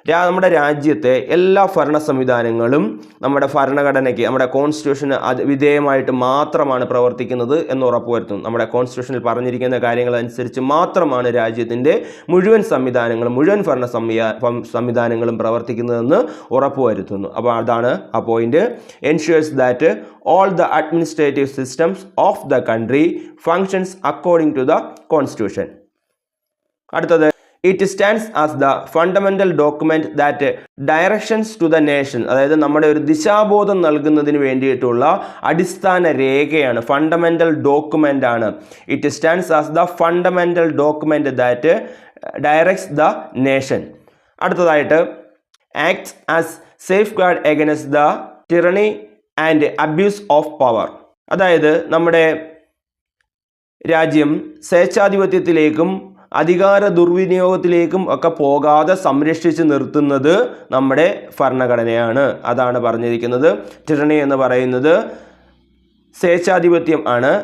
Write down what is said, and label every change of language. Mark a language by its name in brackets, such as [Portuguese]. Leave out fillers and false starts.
[Malayalam] നമ്മുടെ രാജ്യത്തെ എല്ലാ ഭരണ സംവിധാനങ്ങളും നമ്മുടെ ഭരണഘടനയ്ക്ക്, നമ്മുടെ കോൺസ്റ്റിറ്റ്യൂഷന് വിധേയമായിട്ട് മാത്രമാണ് പ്രവർത്തിക്കുന്നത് എന്ന് ഉറപ്പുവരുത്തുന്നു. നമ്മുടെ കോൺസ്റ്റിറ്റ്യൂഷനിൽ പറഞ്ഞിരിക്കുന്ന കാര്യങ്ങൾ അനുസരിച്ച് മാത്രമാണ് രാജ്യത്തിൻ്റെ മുഴുവൻ ഭരണ സംവിധാനങ്ങളും പ്രവർത്തിക്കുന്നതെന്ന് ഉറപ്പുവരുത്തുന്നു. അപ്പോൾ അതാണ് ആ point. [English] Ensures that all the administrative systems of the country functions according to the constitution. [Malayalam] അടുത്തത് [English] it stands as the fundamental document that directions to the nation. [Malayalam] അതായത് നമ്മുടെ ഒരു ദിശാബോധം നൽകുന്നതിന് വേണ്ടിയിട്ടുള്ള അടിസ്ഥാന രേഖയാണ്, [English] fundamental document [Malayalam] ആണ്. [English] it stands as the fundamental document that directs the nation. [Malayalam] അടുത്തതായിട്ട് [English] acts as safeguard against the tyranny and abuse of power. [Malayalam] അതായത് നമ്മുടെ രാജ്യം സ്വേച്ഛാധിപത്യത്തിലേക്കും അധികാര ദുർവിനിയോഗത്തിലേക്കും ഒക്കെ പോകാതെ സംരക്ഷിച്ച് നിർത്തുന്നത് നമ്മുടെ ഭരണഘടനയാണ്. അതാണ് പറഞ്ഞിരിക്കുന്നത്. ടിറണി എന്ന് പറയുന്നത് സ്വേച്ഛാധിപത്യം ആണ്.